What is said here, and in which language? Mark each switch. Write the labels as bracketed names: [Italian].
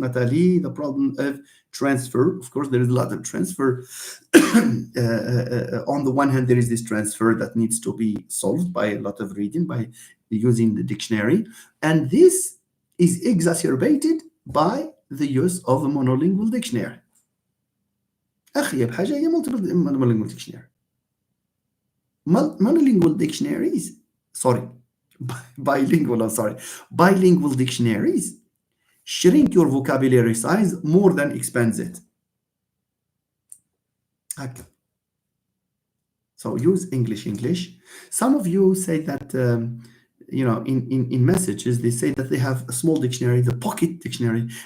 [English] Natalie, the problem of transfer. Of course, there is a lot of transfer. On the one hand, there is this transfer that needs to be solved by a lot of reading, by using the dictionary. And this is exacerbated by the use of a monolingual dictionary. [Arabic] أخيب حاجة هي [English] monolingual dictionary. Monolingual dictionaries, bilingual dictionaries shrink your vocabulary size more than expands it. Okay. So use English. Some of you say that, in messages, they say that they have a small dictionary, the pocket dictionary.